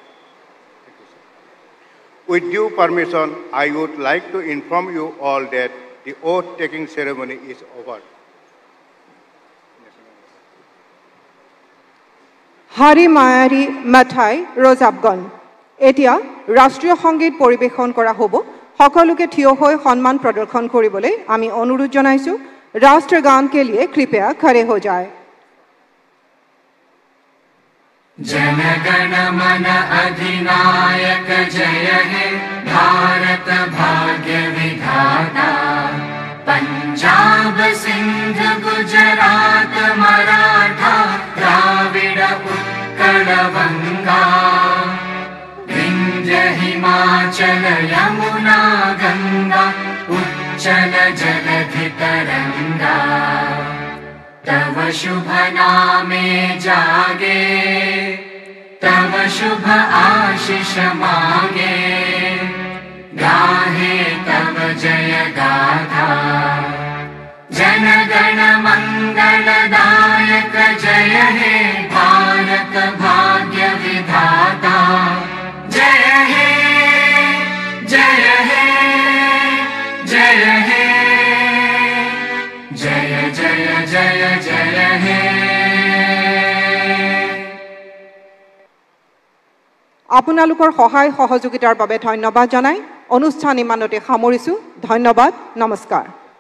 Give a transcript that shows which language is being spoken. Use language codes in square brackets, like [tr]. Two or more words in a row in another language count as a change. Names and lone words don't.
[en] With due permission, I would like to inform you all that the oath-taking ceremony is over. Hari Mayari Mathai Rozabgon. [as] এতিয়া ৰাষ্ট্ৰীয় সংগীত পৰিৱেশন কৰা হ'ব। সকলোকে থিয় হৈ সন্মান প্ৰদৰ্শন কৰিবলৈ আমি অনুৰোধ জনাইছোঁ। [hi] राष्ट्रगान के लिए कृपया खड़े हो जाए। [bn] জনগণ মন অধিনায়ক জয় হে ভারত ভাগ্য বিধাতা, পাঞ্জাব সিন্ধু গুজরাট মারাঠা দ্রাবিড় উৎকল বঙ্গ, বিন্ধ্য হিমাচল যমুনা গঙ্গা উচ্ছল জলধি তরঙ্গ, তব শুভ নামে জাগে, তব শুভ আশিস মাগে, গাহে তব জয় গাথা। জন গণ মঙ্গলদায়ক জয় হে ভারত ভাগ্য বিধাতা, জয় হে জয় হে জয় হে। জয় জয় জয় জয় হে [as] আপোনালোকৰ সহায় সহযোগিতাৰ বাবে ধন্যবাদ জনাই অনুষ্ঠান ইমানতে সামৰিছো ধন্যবাদ নমস্কাৰ